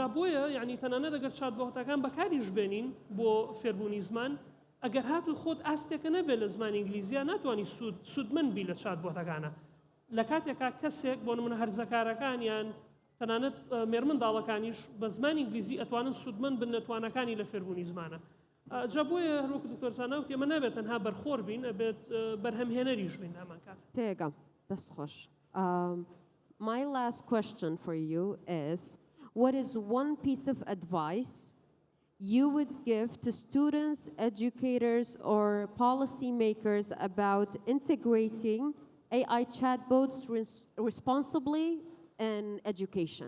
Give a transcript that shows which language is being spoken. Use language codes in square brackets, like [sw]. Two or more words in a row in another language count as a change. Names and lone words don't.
[ckb] بۆیە یعنی تەنانەت ئەگەر چاتبۆتەکان بەکاریش بێنین بۆ فێربوونی زمان ئەگەر هاتوو خۆت ئاستێکە نەبێت لە زمانی ئینگلیزیە ناتوانانی سوودمەند بی لە چاتبۆتەکانە لە کاتێکا کەسێک بۆ نمونە هەرزەکارەکان یان تەنانەت مێرمنداڵەکانیش بە زمانی ئینگلیزی ئەتوانن سوودمەند بن نەتوانەکانی لە فێربوونی زمانە جا بۆیە هەروەکو دکتۆر زاناوت ئێمە نابێت تەنها بەرخۆر بین ئەبێت بەرهەمهێنەریش بین هەمان کات تێگەم دەست خۆش. [en] My last question for you is, what is one piece of advice you would give to students, educators, or policymakers about integrating AI chatbots responsibly in education?